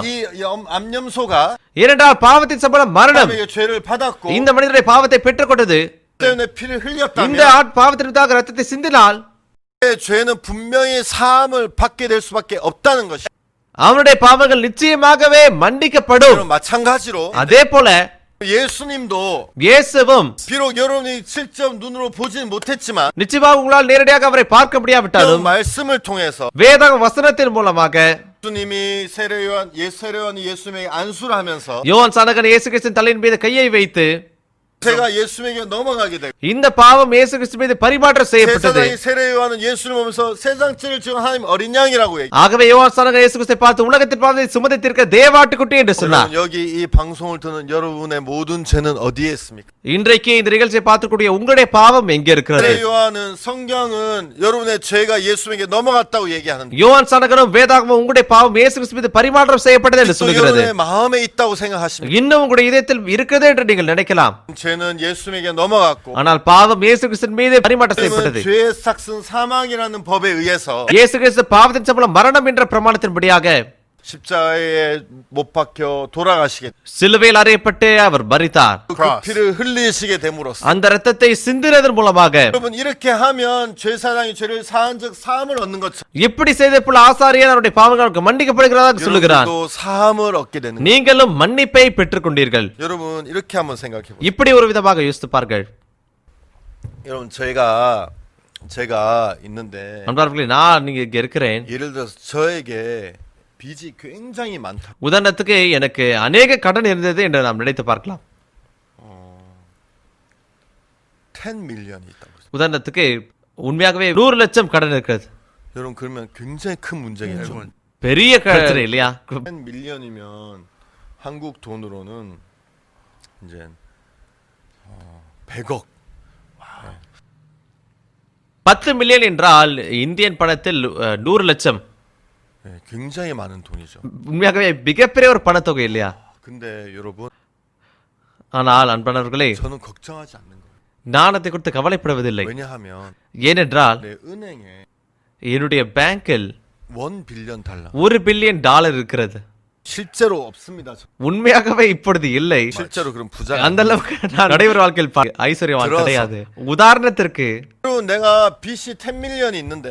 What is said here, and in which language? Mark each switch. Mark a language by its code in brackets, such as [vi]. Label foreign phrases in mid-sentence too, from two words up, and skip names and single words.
[ko] 이 암염소가 [ta] ஏனென்றால் பாவத்தின் சம்பளம் மரணம். [ko] 사람에게 죄를 받았고 [ta] இந்த மனிதனுடைய பாவத்தை பெற்றுக்கொண்டது. [ko] 때문에 피를 [ta] இந்த [ko] 흘렸다면 [ta] பாவத்திற்காக ரத்தத்தை சிந்தினால் [ko] 죄는 분명히 사함을 받게 될 수밖에 없다는 것이. [ta] அவனுடைய பாவங்கள் நிச்சயமாகவே மன்னிக்கப்படும். [ko] 여러분, 마찬가지로 [ta] அதே போல [ko] 예수님도 [ta] இயேசுவும் [ko] 비록 여러분이 직접 눈으로 보지는 못했지만 [ta] நிச்சயமாக உங்களால் நேரடியாக அவரை பார்க்க [ko] 그 [ta] முடியாவிட்டாலும் [ko] 말씀을 통해서 [ta] வேத வசனத்தின் மூலமாக [ko] 예수님이 세례요한이 예수님에게 안수를 하면서 [ta] யோவான் சானகன் இயேசு கிறிஸ்துவின் தலையின் மீது கையை வைத்து [ko] 제가 예수님에게 넘어가게 되고 [ta] இந்த பாவம் இயேசு கிறிஸ்து மீது பரிமாற்றம் செய்யப்பட்டது. [ko] 세상의 세례요한은 예수를 보면서 세상 죄를 지은 하나님 어린 양이라고 얘기. [ta] ஆகவே யோவான் சானகன் இயேசு கிறிஸ்துவை பார்த்து உலகத்தின் பாவத்தை சுமந்து தீர்க்க தேவாட்டுக்குட்டி என்று சொன்னார். [ko] 여러분, 여기 이 방송을 듣는 여러분의 모든 죄는 어디에 있습니까? [ta] இன்றைக்கு இந்த நிகழ்ச்சியை பார்த்துக்கூடிய உங்களுடைய பாவம் எங்கே இருக்கிறது? [ko] 세례요한은 성경은 여러분의 죄가 예수님에게 넘어갔다고 얘기하는데 [ta] யோவான் சானகனும் வேதாகமும் உங்களுடைய பாவம் இயேசு கிறிஸ்து மீது பரிமாற்றம் செய்யப்பட்டது என்று [ko] 또 [ta] சொல்கிறது. [ko] 여러분의 마음에 있다고 생각하십니까? [ta] இன்னும் உங்களுடைய இதயத்தில் இருக்கிறது என்று நீங்கள் நினைக்கலாம். [ko] 죄는 예수님에게 넘어갔고 [ta] ஆனால் பாவம் இயேசு கிறிஸ்துவின் மீது பரிமாற்றம் செய்யப்பட்டது. [ko] 죄의 삭은 사망이라는 법에 의해서 [ta] இயேசு கிறிஸ்து பாவத்தின் சம்பளம் மரணம் என்ற பிரமாணத்தின்படியாக [ko] 십자가에 못 박혀 돌아가시게 [ta] சிலுவையில் அறையப்பட்டு அவர் மரித்தார். [ko] 그 피를 흘리시게 됨으로써 [ta] அந்த இரத்தத்தை சிந்தினதன் மூலமாக [ko] 여러분 이렇게 하면 죄사장이 죄를 사한 즉 사함을 얻는 것처럼 [ta] இப்படி செய்த போல ஆசாரியன் அவருடைய பாவங்களுக்கு மன்னிக்கப்படுகிறதா சொல்லுகிறான். [ko] 여러분도 사함을 얻게 되는 거예요. [ta] நீங்களும் மன்னிப்பை பெற்றுக் கொண்டீர்கள். [ko] 여러분 이렇게 한번 생각해 보세요. [ta] இப்படி ஒரு விதமாக யோசித்துப்பார்கள். [ko] 여러분 제가 있는데 [ta] நண்பர்களே, நான் நீங்க இங்க இருக்கிறேன். [ko] 예를 들어서 저에게 빚이 굉장히 많다. [ta] உதாரணத்துக்கு எனக்கு அநேக கடன் இருந்தது என்று நாம் நினைத்து பார்க்கலாம். [ko] 10 밀리언이 있다고. [ta] உதாரணத்துக்கு உண்மையாகவே 100 லட்சம் கடன் இருக்கிறது. [ko] 여러분 그러면 굉장히 큰 문제겠죠. [ta] பெரிய பிரச்சனை இல்லையா? [ko] 10 밀리언이면 한국 돈으로는 이제 100억. [ta] 10 மில்லியன் என்றால் இந்தியன் பணத்தில் 100 லட்சம். [ko] 네, 굉장히 많은 돈이죠. [ta] உண்மையாகவே மிகப்பெரிய ஒரு பணத்தொகை இல்லையா? [ko] 근데 여러분 [ta] ஆனால் அன்பானவர்களே, [ko] 저는 걱정하지 않는 거예요. [ta] நான் அதை குறித்து கவலைப்படுவதில்லை. [ko] 왜냐하면 [ta] ஏனென்றால் [ko] 내 은행에 [ta] என்னுடைய பேங்கில் [ko] $1 billion [ta] $1 பில்லியன் இருக்கிறது. [ko] 실제로 없습니다. [ta] உண்மையாகவே இப்பொழுது இல்லை. [ko] 실제로 그럼 부자. [ta] அந்த அளவுக்கு நான் நடைமுறை வாழ்க்கையில் ஐஸ்வர்யவான் கிடையாது. உதாரணத்திற்கு [ko] 그리고 내가 빚이 10 밀리언이 있는데